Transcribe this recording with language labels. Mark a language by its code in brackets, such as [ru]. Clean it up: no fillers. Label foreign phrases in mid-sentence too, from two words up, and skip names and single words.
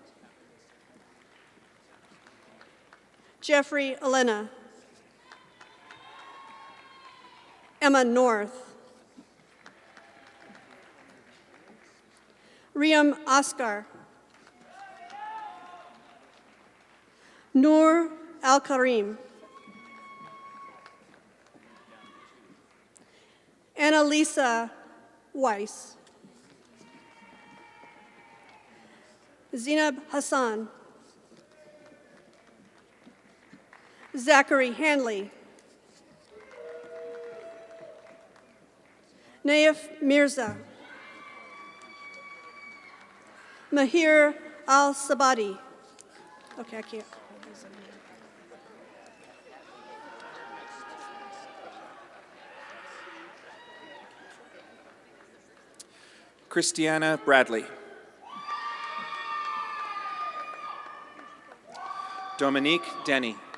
[en] Jeffrey Elena. Emma North. Riam Oscar. Noor Al-Karim. Annalisa Weiss. Zinab Hassan. Zachary Hanley. Naif Mirza. Mahir Al-Sabadi. Okay, I can't. Christiana Bradley. Dominique Denny.